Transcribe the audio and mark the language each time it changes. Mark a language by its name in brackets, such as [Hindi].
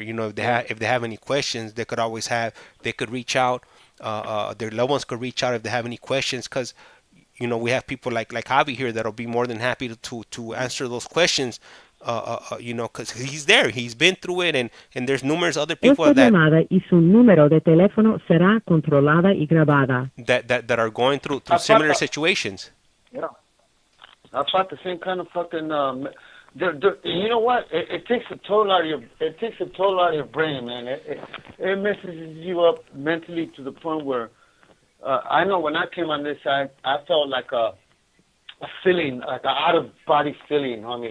[English] If they have any questions, they could reach out. Their loved ones could reach out if they have any questions, because we have people like Javi here that'll be more than happy to answer those questions. Because he's there, he's been through it, and there's numerous other people [Spanish] Esta llamada y su número de teléfono será controlada y grabada. [English] that are going through similar situations. Yeah, I thought the same kind of fucking. You know what? It takes a toll out of your brain, man. It messes you up mentally to the point where I know when I came on this side, I felt like a feeling, like an out-of-body feeling, homie.